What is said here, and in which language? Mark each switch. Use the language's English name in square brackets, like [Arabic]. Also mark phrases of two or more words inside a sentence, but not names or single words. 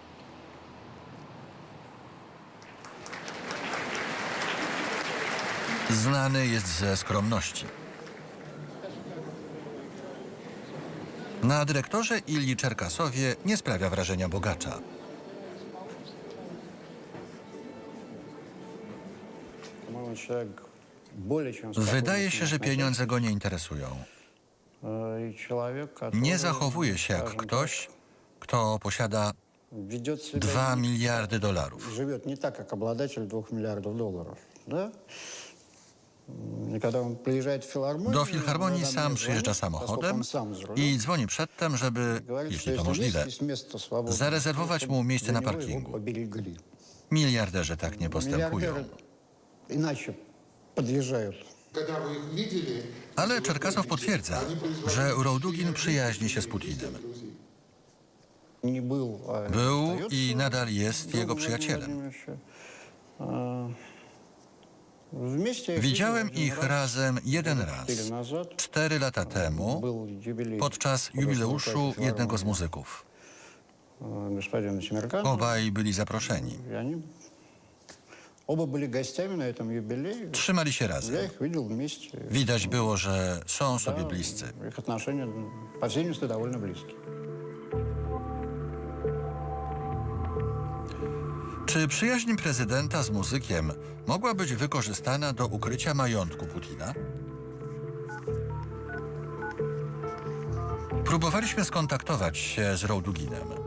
[Polish] Znany jest ze skromności. Na dyrektorze Ilji Czerkasowie nie sprawia wrażenia bogacza. [Russian] По-моему, человек [Polish] Wydaje się, że pieniądze go nie interesują. Nie zachowuje się jak ktoś, kto posiada 2 miliardy dolarów. [Russian] Живет не так, как обладатель 2 миллиардов долларов. Да? И когда он приезжает в филармонию, [Polish] Do filharmonii [Russian] иногда [Polish] sam [Russian] мне [Polish] przyjeżdża [Russian] звонит, [Polish] samochodem [Russian] поскольку он сам за рулем, [Polish] i dzwoni przedtem, żeby, [Russian] говорит, что [Polish] jeśli to [Russian] если [Polish] możliwe, [Russian] есть место свободное, [Polish] zarezerwować mu miejsce [Russian] для [Polish] na [Russian] него его [Polish] parkingu. [Russian] поберегли. [Polish] Miliarderzy tak nie postępują. [Russian] Миллиардеры иначе подъезжают. [Polish] Ale Czerkasow potwierdza, że Roudugin przyjaźni się z Putinem. [Russian] Не был, а [Polish] Był [Russian] остается [Polish] i nadal jest [Russian] другом [Polish] jego [Russian] Владимира [Polish] przyjacielem. [Russian] Владимировича. Wместе я их [Polish] Widziałem [Russian] видел один [Polish] ich [Russian] раз, [Polish] razem jeden [Russian] года [Polish] raz, [Russian] 4 назад. [Polish] 4 lata temu, [Russian] Был юбилей [Polish] podczas jubileuszu jednego z muzyków. [Russian] господина Тимиркана. [Polish] Obaj byli zaproszeni. [Russian] И они оба были гостями на этом юбилее. [Polish] Trzymali się [Russian] Я [Polish] razem. [Russian] их видел вместе. [Polish] Widać było, że są sobie bliscy. [Russian] Их отношения, по всей видимости, довольно близкие. [Polish] Czy przyjaźń prezydenta z muzykiem mogła być wykorzystana do ukrycia majątku Putina? Próbowaliśmy skontaktować się z Rouduginem.